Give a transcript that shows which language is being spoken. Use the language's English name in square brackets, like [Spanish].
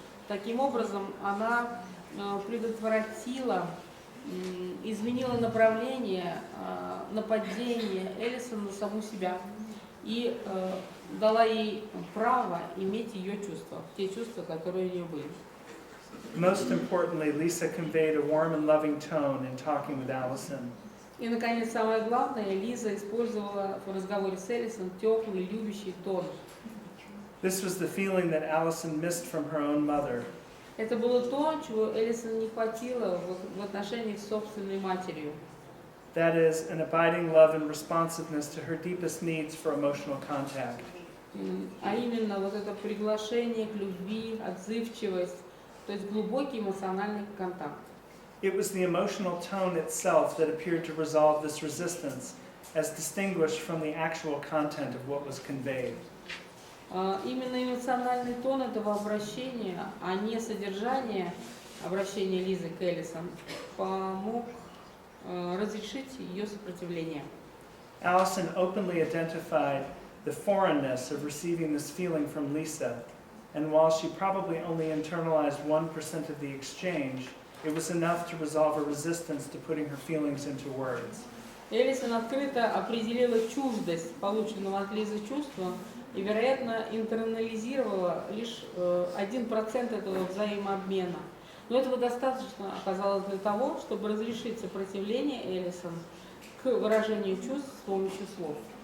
[Russian] Таким образом, она предотвратила, изменила направление нападения Элисон на саму себя и дала ей право иметь ее чувства, те чувства, которые у нее были. [English] Most importantly, Lisa conveyed a warm and loving tone in talking with Allison. [Russian] И, наконец, самое главное, Лиза использовала в разговоре с Элисон теплый, любящий тон. [English] This was the feeling that Allison missed from her own mother. [Russian] Это было то, чего Элисон не хватило в отношениях с собственной матерью. [English] That is, an abiding love and responsiveness to her deepest needs for emotional contact. [Russian] А именно вот это приглашение к любви, отзывчивость, то есть глубокий эмоциональный контакт. [English] It was the emotional tone itself that appeared to resolve this resistance, as distinguished from the actual content of what was conveyed. [Russian] Именно эмоциональный тон этого обращения, а не содержание обращения Лизы к Элисон, помог разрешить ее сопротивление. [English] Allison openly identified the foreignness of receiving this feeling from Lisa, and while she probably only internalized 1% of the exchange, it was enough to resolve a resistance to putting her feelings into words. [Russian] Элисон открыто определила чуждость полученного от Лизы чувства и, вероятно, интернализировала лишь 1% этого взаимообмена. Но этого достаточно оказалось для того, чтобы разрешить сопротивление Элисон к выражению чувств с помощью слов.